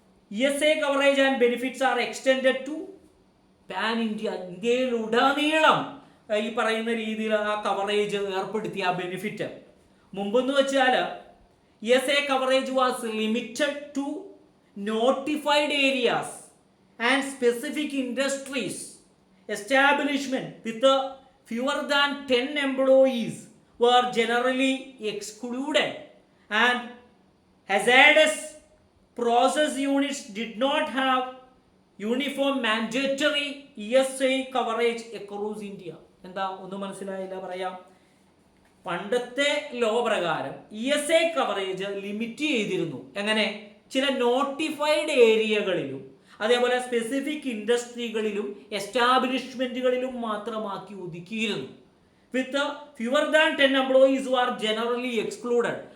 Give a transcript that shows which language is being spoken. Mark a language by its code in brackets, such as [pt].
[en] ESI coverage and benefits are extended to pan India. [ml] ഇന്ത്യയിലുടനീളം ഈ പറയുന്ന രീതിയിൽ ആ കവറേജ് ഏർപ്പെടുത്തിയ ആ ബെനിഫിറ്റ്. മുമ്പെന്ന് വെച്ചാൽ [en] ESI coverage was limited to notified areas and specific industries. Establishment with fewer than 10 employees were generally excluded, and hazardous process units did not have uniform mandatory ESI coverage across India. [ml] എന്താ ഒന്നും മനസ്സിലായില്ല, പറയാം. പണ്ടത്തെ law പ്രകാരം ESI coverage limit ചെയ്തിരുന്നു. എങ്ങനെ? ചില notified ഏരിയകളിലും അതേപോലെ specific ഇൻഡസ്ട്രികളിലും എസ്റ്റാബ്ലിഷ്മെന്റുകളിലും മാത്രമാക്കി ഒതുക്കിയിരുന്നു. [en] With fewer than 10 employees are generally excluded.